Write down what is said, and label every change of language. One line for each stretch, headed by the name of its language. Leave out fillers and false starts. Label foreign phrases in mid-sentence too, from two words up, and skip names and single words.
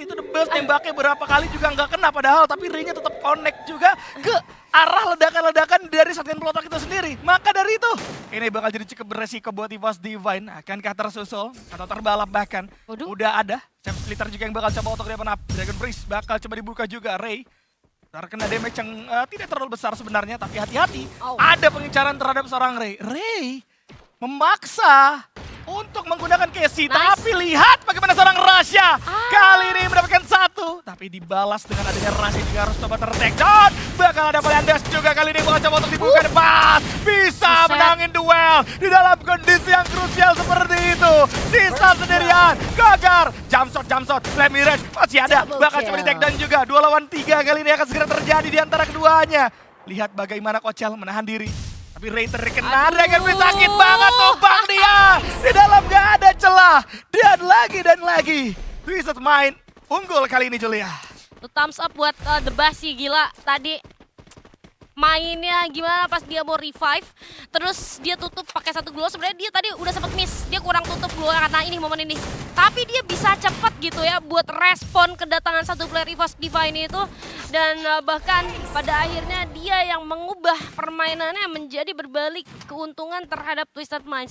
Indonesian: Itu The Buzz nembaknya berapa kali juga nggak kena, padahal tapi Ray-nya tetap connect juga ke arah ledakan-ledakan dari shotgun pelotak itu sendiri. Maka dari itu, ini bakal jadi cukup beresiko buat EVOS Divine. Akankah tersusul atau terbalap bahkan? Waduh. Udah ada, Sam Splitter juga yang bakal coba otak di depan up. Dragon Priest bakal coba dibuka juga, Ray. Terkena damage yang tidak terlalu besar sebenarnya, tapi hati-hati. Oh. Ada pengincaran terhadap seorang Ray. Ray memaksa untuk menggunakan Casey, Nice. tapi lihat bagaimana seorang Rasha kali ini mendapatkan satu, tapi dibalas dengan adanya Rasha juga harus coba ter-take down. Bakal ada Valiandas juga kali ini bakal coba untuk dibuka depan. Bisa Buset. menangin duel di dalam kondisi yang krusial seperti itu. Sisa sendirian, gagar, jump shot, flame mirage masih ada. Double Bakal coba kill. di-take down juga. 2 lawan 3 kali ini akan segera terjadi di antara keduanya. Lihat bagaimana Kochel menahan diri. Tapi Ray terkena, Aduh. Dragon Priest sakit banget, tumbang dia. Di dalam gak ada celah. Dan lagi. Twisted Mind unggul kali ini, Julia. Tuh
English: thumbs up
Indonesian: buat The Buzz sih, gila. Tadi mainnya gimana pas dia mau revive, terus dia tutup pakai satu glow. Sebenarnya dia tadi udah sempet miss, dia kurang tutup glow karena ini momen ini. Tapi dia bisa cepet gitu ya buat respon kedatangan satu player EVOS Divine itu. Dan bahkan pada akhirnya dia yang mengubah permainannya menjadi berbalik keuntungan terhadap Twisted Minds.